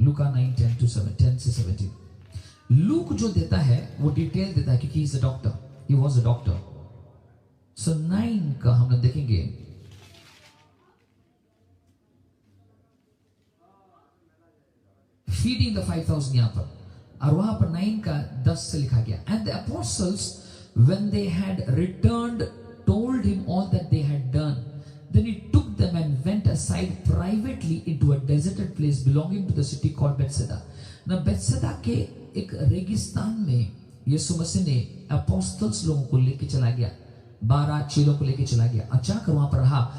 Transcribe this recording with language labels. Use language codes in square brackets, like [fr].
[hi] लूका 9 10 से 17। लूक जो देता है वो डिटेल देता है क्योंकि [en] he was a doctor। [hi] So 9 का हम लोग देखेंगे। [en] feeding the 5000 [hi] यहाँ पर, और वहां पर 9 का 10 से लिखा गया। [en] And the apostles when they had returned told him all that they had done, then he took them and went aside privately into a deserted place belonging to the city called Bethsaida। [hi] now Bethsaida के एक रेगिस्तान में यीशु मसीह ने apostles लोगों को लेके चला गया, 12 चेलों को लेके चला गया, अचानक वहां पर रहा।